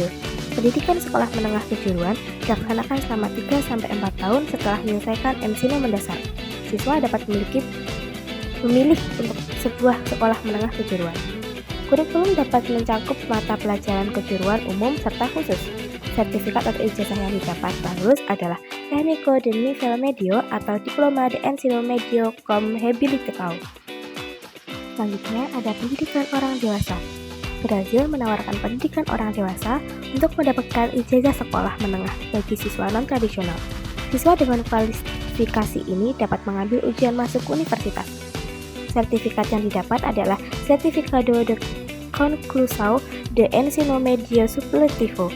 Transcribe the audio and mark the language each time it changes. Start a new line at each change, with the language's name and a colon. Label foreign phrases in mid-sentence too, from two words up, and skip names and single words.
Indonesian: Pendidikan sekolah menengah kejuruan dilaksanakan selama 3-4 tahun setelah menyelesaikan Ensino mendasar. Siswa dapat memilih untuk sebuah sekolah menengah kejuruan. Kurikulum dapat mencakup mata pelajaran kejuruan umum serta khusus. Sertifikat atau ijazah yang didapat setelah lulus adalah
Portuguese: Técnico de Nível Médio atau Diploma de Ensino Médio com Habilitação.
Indonesian: Selanjutnya ada pendidikan orang dewasa. Brazil menawarkan pendidikan orang dewasa untuk mendapatkan ijazah sekolah menengah bagi siswa non-tradisional. Siswa dengan kualifikasi ini dapat mengambil ujian masuk universitas. Sertifikat yang didapat adalah
Portuguese: Certificado de Conclusão de Ensino Médio Supletivo.